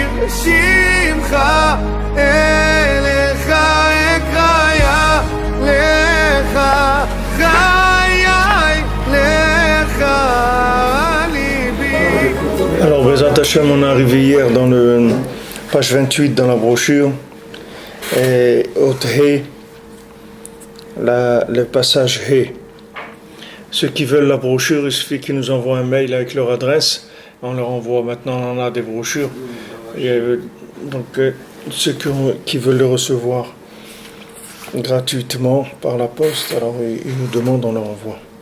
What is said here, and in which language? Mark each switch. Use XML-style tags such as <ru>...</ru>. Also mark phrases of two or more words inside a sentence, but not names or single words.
<he>שמך אליך אקרא לך חיי לך ליבי.</he> <fr>Alors,</fr> <he>בעזרת השם,</he> <fr>on est arrivé hier dans le page 28 dans la brochure, et au He, le passage He. Ceux qui veulent la brochure, il suffit qu'ils nous envoient un mail avec leur adresse. On leur envoie, maintenant on en a des brochures. Donc ceux qui veulent le recevoir gratuitement par la poste, alors ils nous demandent, on leur envoie.</fr>